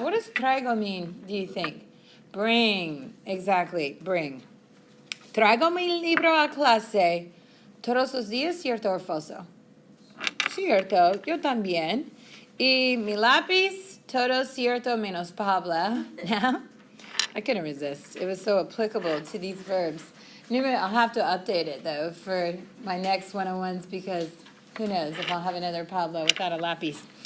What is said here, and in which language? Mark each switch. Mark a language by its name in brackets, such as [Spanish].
[English] What does traigo mean, do you think? Bring. Exactly, bring. [Spanish] Traigo mi libro a clase todos los días, ¿cierto o falso? Cierto, yo también. Y mi lápiz, todo cierto menos Pablo. [English] No? I couldn't resist. It was so applicable to these verbs. I'll have to update it, though, for my next one-on-ones because who knows if I'll have another Pablo without a lápiz.